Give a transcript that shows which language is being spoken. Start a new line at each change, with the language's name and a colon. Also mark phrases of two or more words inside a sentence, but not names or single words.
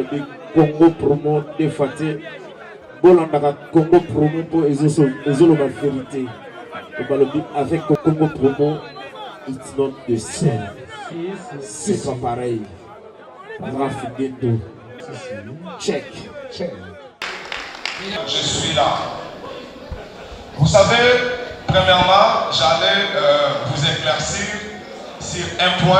Lingala: balobi Congo promo de Faté. Bolandaka Congo promo pour ezoloba vérité. Balobi avec Congo promo,
English: it's not the same.
French: C'est pas pareil. Rafineto. Check. Je suis là. Vous savez, premièrement, j'allais vous éclaircir sur un point.